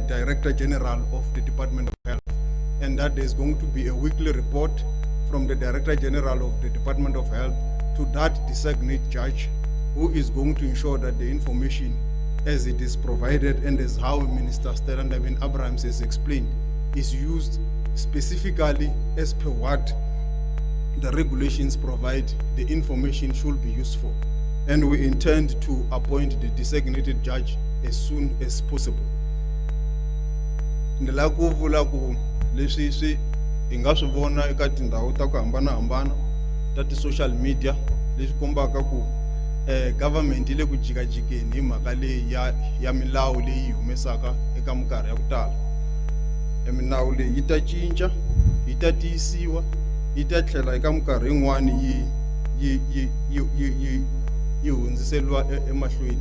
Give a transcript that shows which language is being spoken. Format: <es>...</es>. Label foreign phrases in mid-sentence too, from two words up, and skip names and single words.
<en>Director General of the Department of Health, and that there's going to be a weekly report from the Director General of the Department of Health to that designated judge, who is going to ensure that the information as it is provided and as how Minister Ndabeni Abrahams has explained is used specifically as per what the regulations provide the information should be used for. And we intend to appoint the designated judge as soon as possible.</en> <ts>Ndela ku vula ku leswi swi inga swi vona eka tindhawu ta ku hambanahambana ta ti-</ts> <en>social media</en> <ts>leswi kombaka ku government ile ku jikajikeni hi mhaka leyi ya milawu leyi humesaka eka minkarhi ya ku tala. Milawu leyi yi ta cinca, yi ta tiyisiwa, yi ta tlhela eka minkarhi yin'wani yi hundziseriwa emahlweni.</ts>